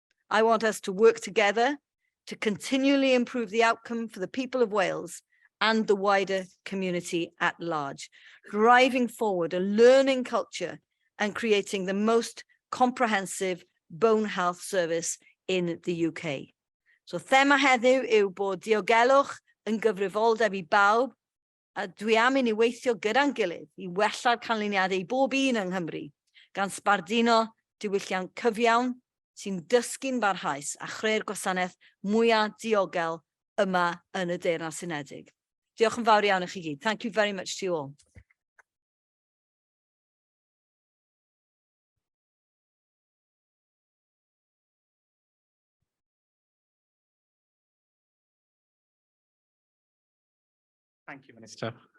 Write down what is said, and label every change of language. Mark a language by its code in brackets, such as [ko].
[en] I want us to work together to continually improve the outcome for the people of Wales and the wider community at large, driving forward a learning culture and creating the most comprehensive bone health service in the UK. [cy] So thema heddiw yw bod diogelwch yn gyfrifoldeb I bawb, a dwi am I ni weithio gyda'n gilydd I wella'r canlyniadau I bob un yng Nghymru, gan sbardino diwylliant cyfiawn sy'n dysgu'n barhaus a chreu'r gwasanaeth mwyaf diogel yma yn y Deyrnas Unedig. Diolch yn fawr iawn I chi gyd. [en] Thank you very much to you all. Thank you, Minister.